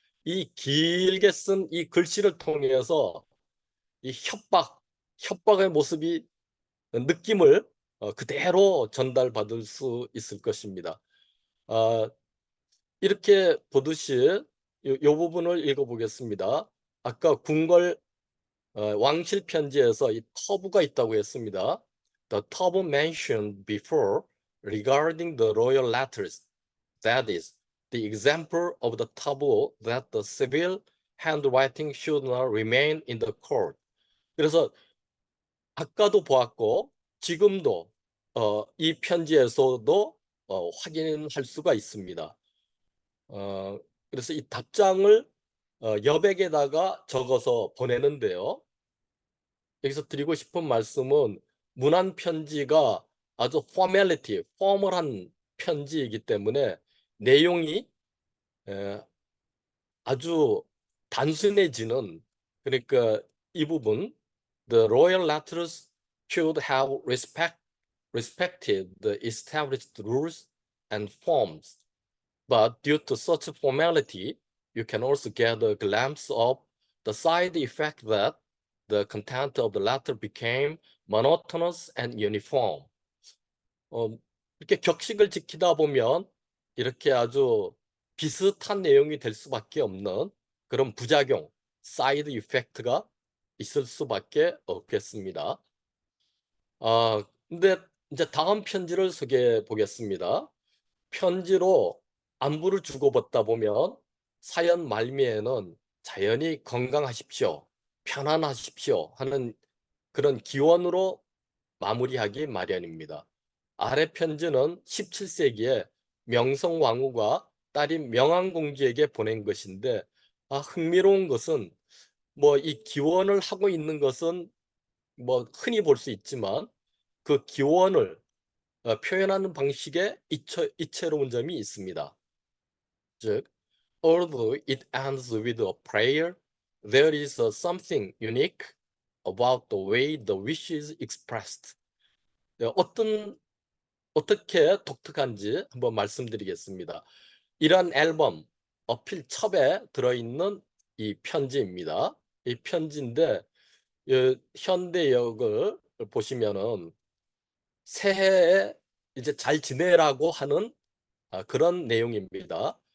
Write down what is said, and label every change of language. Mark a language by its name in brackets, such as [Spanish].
[Korean] 이 길게 쓴 이 글씨를 통해서 이 협박의 모습이 느낌을 그대로 전달받을 수 있을 것입니다. 이렇게 보듯이 요 부분을 읽어보겠습니다. 아까 궁궐 왕실 편지에서 이 터부가 있다고 했습니다. [English] The taboo mentioned before regarding the royal letters, that is, the example of the taboo that the civil handwriting should not remain in the court. [Korean] 그래서 아까도 보았고 지금도 이 편지에서도 확인할 수가 있습니다. 그래서 이 답장을 여백에다가 적어서 보내는데요. 여기서 드리고 싶은 말씀은 문안 편지가 아주 포멀한 편지이기 때문에 내용이 아주 단순해지는 그러니까 이 부분 [English] The royal letters should have respected the established rules and forms. But due to such formality, you can also get a glimpse of the side effect that the content of the letter became monotonous and uniform. [Korean] 이렇게 격식을 지키다 보면 이렇게 아주 비슷한 내용이 될 수밖에 없는 그런 부작용, 사이드 이펙트가 있을 수밖에 없겠습니다. 근데 이제 다음 편지를 소개해 보겠습니다. 편지로 안부를 주고받다 보면 사연 말미에는 자연히 건강하십시오, 편안하십시오 하는 그런 기원으로 마무리하기 마련입니다. 아래 편지는 17세기에 명성왕후가 딸인 명안공주에게 보낸 것인데, 흥미로운 것은 뭐 이 기원을 하고 있는 것은 뭐 흔히 볼 수 있지만 그 기원을 표현하는 방식에 이채로운 점이 있습니다. 즉, [English] although it ends with a prayer, there is something unique about the way the wish is expressed. [Korean] 어떻게 독특한지 한번 말씀드리겠습니다. 이러한 앨범 어필 첩에 들어있는 이 편지입니다. 이 편지인데 현대역을 보시면은 새해에 이제 잘 지내라고 하는 그런 내용입니다.